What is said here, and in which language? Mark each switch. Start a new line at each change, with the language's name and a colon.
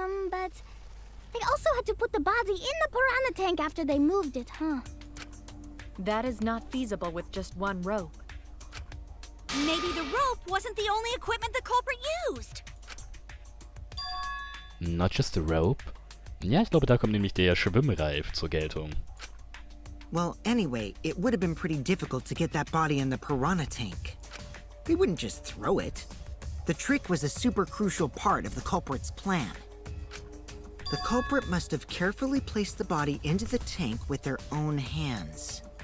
English: But they also had to put the body in the piranha tank after they moved it, huh? That is not feasible with just one rope. Maybe the rope wasn't the only equipment the culprit used. Not just the rope.
German: Ja, ich glaube, da kommt nämlich der Schwimmreif zur Geltung.
English: Well, anyway, it would have been pretty difficult to get that body in the piranha tank. They wouldn't just throw it. The trick was a super crucial part of the culprit's plan. The culprit must have carefully placed the body into the tank with their own hands.